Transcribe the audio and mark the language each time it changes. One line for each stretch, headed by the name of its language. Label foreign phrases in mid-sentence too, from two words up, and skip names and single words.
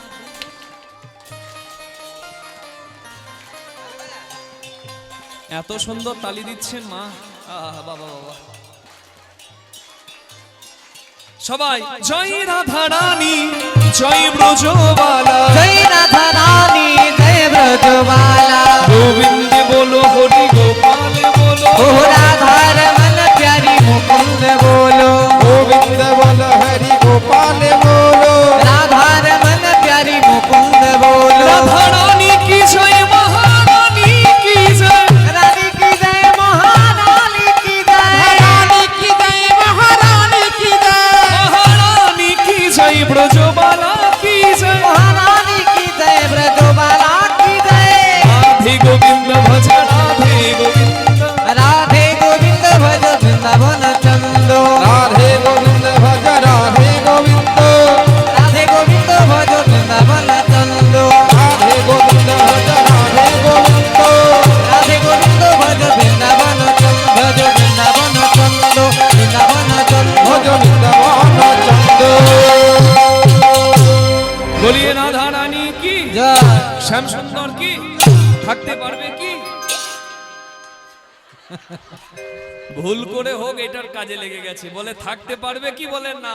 Bangla: এত সুন্দর তালি দিচ্ছেন মা, বাবা বাবা। সবাই জয় রাধা রানী, জয় ব্রজবালা,
Hindi: जय राधा रानी जय ब्रजबाला
Bangla: গোবিন্দ বলো হরি গোপাল বলো,
Hindi: ओ राधा रमन प्यारी मुकुंद बोलो गोविंद बोल हरि गोपाल बोलो राधा रमन प्यारी मुकुंद बोलो
Bangla: রাধা রানী কি জয়, মহারানী কি জয়,
Hindi: रानी की जय महारानी की जय रानी की जय महारानी की जय
Bangla: মহারানী কি জয়, ব্রজবালা কি জয়,
Hindi: महारानी की जय ब्रजबाला की जय
Bangla: রাধে গোবিন্দ ভজ, রাধে গোবিন্দ,
Hindi: राधे गोविंद भज वृंदावन चंदो राधे गोविंद भज राधे गोविंद राधे गोविंद भज वृंदावन चंदो राधे गोविंद भज राधे गोविंद राधे गोविंद भज वृंदावन चंदो भज वृंदावन चंदो वृंदावन चंदो भज वृंदावन चंद
Bangla: বলিয়ে রাধা রানী কি,
Hindi: जय
Bangla: শ্যাম সুন্দর কি, থাকতে পারবে কি? ভুল করে হোক এটার কাজে লেগে গেছে, বলে থাকতে পারবে কি, বলেন না।